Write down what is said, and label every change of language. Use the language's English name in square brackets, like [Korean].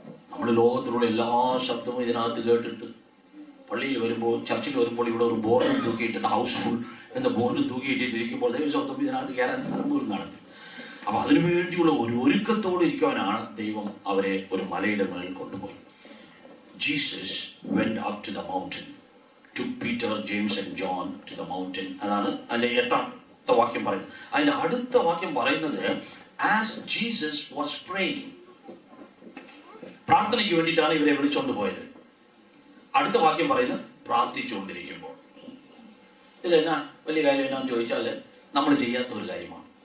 [Malayalam] നമ്മൾ ലോകത്തിലുള്ള എല്ലാ ശബ്ദവും ഇതിനകത്ത് കേട്ടിട്ട് പള്ളിയിൽ വരുമ്പോൾ, ചർച്ചിൽ വരുമ്പോൾ ഇവിടെ ഒരു ബോർഡ് തൂക്കിയിട്ടുണ്ട്, ഹൗസ്ഫുൾ എന്ന ബോർഡ് തൂക്കിയിട്ടിരിക്കുമ്പോൾ ദൈവശബ്ദം ഇതിനകത്ത് കയറാൻ സ്ഥലം പോലും നടത്തി. അപ്പോൾ അതിനു വേണ്ടിയുള്ള ഒരു ഒരുക്കത്തോടെ ഇരിക്കുവാനാണ് ദൈവം അവരെ ഒരു മലയുടെ മേളിൽ കൊണ്ടുപോയി. [English] Jesus went up to the mountain, took Peter, James and John to the mountain. [Malayalam] അതാണ് അതിൻ്റെ 8ാമത്തെ വാക്യം പറയുന്നത്. അതിൻ്റെ അടുത്ത വാക്യം പറയുന്നത് [English] as Jesus was praying. [Malayalam] പ്രാർത്ഥനയ്ക്ക് വേണ്ടിയിട്ടാണ് ഇവരെ വിളിച്ചുകൊണ്ട് പോയത്. അടുത്ത വാക്യം പറയുന്നത് പ്രാർത്ഥിച്ചുകൊണ്ടിരിക്കുമ്പോൾ ഇതിലെന്നാ വലിയ കാര്യം എന്നാന്ന് ചോദിച്ചാൽ നമ്മൾ ചെയ്യാത്ത ഒരു കാര്യമാണ്.